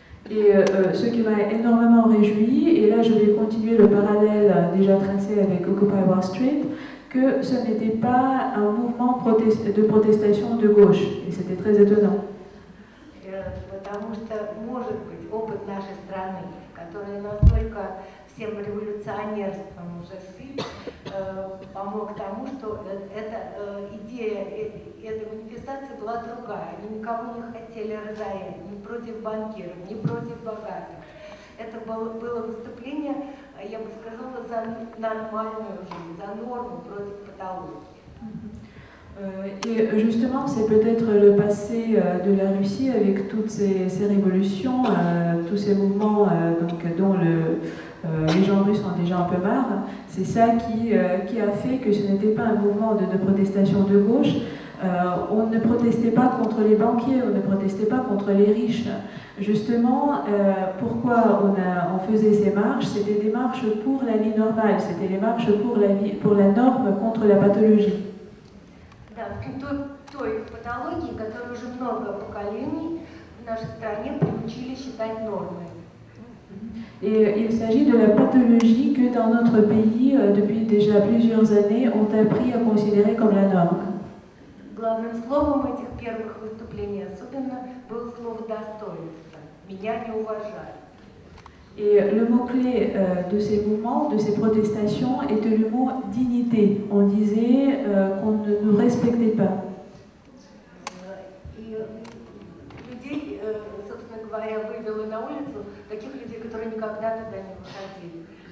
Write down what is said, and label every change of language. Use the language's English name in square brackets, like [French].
[French] Et ce qui m'a énormément réjoui, et là je vais continuer le parallèle déjà tracé avec Occupy Wall Street, que ce n'était pas un mouvement de protestation de gauche, et c'était très étonnant. [Russian] Потому что, может быть, опыт нашей страны, который настолько всем революционерством уже сыт, помог тому, что эта идея этой манифестации была другая. Они никого не хотели разорять, ни против банкиров, ни против богатых. Это было выступление, я бы сказала, за нормальную жизнь, за норму против патологии. [French] Et justement, c'est peut-être le passé de la Russie avec toutes ces révolutions, tous ces mouvements dont les gens russes ont déjà un peu marre. C'est ça qui a fait que ce n'était pas un mouvement de protestation de gauche. On ne protestait pas contre les banquiers, on ne protestait pas contre les riches. Justement, pourquoi on faisait ces marches? C'était des marches pour la vie normale, c'était les marches pour la norme contre la pathologie. [Russian] Той патологии, которую уже много поколений в нашей стране приучили считать нормой. [French] Et il s'agit de la pathologie que dans notre pays, depuis déjà plusieurs années, ont appris à considérer comme la norme. [Russian] Главным словом этих первых выступлений особенно было слово «достоинство». Меня не уважали. [French] Et le mot-clé de ces mouvements, de ces protestations, était le mot dignité. On disait qu'on ne nous respectait pas. [Russian] И людей, собственно говоря, вывело на улицу таких людей, которые никогда туда не выходили.